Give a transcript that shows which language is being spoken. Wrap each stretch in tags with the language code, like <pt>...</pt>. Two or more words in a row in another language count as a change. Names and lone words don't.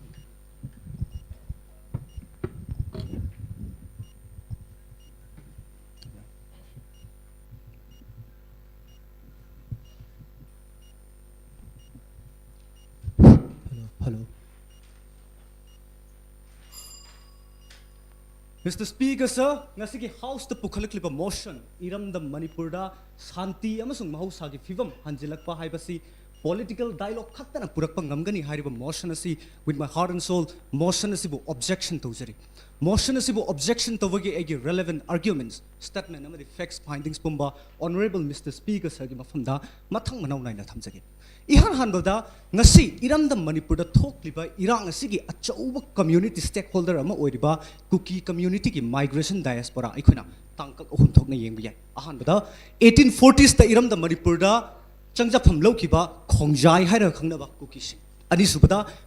<en>Hello. Mr. Speaker, sir,</en> <mni>ngasigi House the Pukhalaklipa motion, Iram the Manipurda, Shanti, amasung mahousa gi phibam hanjanhallakpa haibasi,</mni> <en>political dialogue</en> <mni>khaktana purakpa ngamgani hariba motion asi</mni> <en>with my heart and soul,</en> <mni>motion asibu objection tawjari. Motion asibu objection tawagi egi</mni> <en>relevant arguments,</en> <mni>statement amadi</mni> <en>facts findings</en> <mni>pumba,</mni> <en>Honorable Mr. Speaker, sir</en> <mni>gi mafamda, mathang manaw naina thamjagi. Ihan hanbada ngasi Iram the Manipurda thokliba irang asigi achauba</mni> <en>community stakeholder</en> <mni>ama oiriba Kuki community ki</mni> <en>migration diaspora</en> <mni>ikuna tangkak ohum thokna yengbi yai ahanbada 1840s ta Iram the Manipurda changjapam lokiba khongjai haira khangnaba Kuki sing ani subada</mni>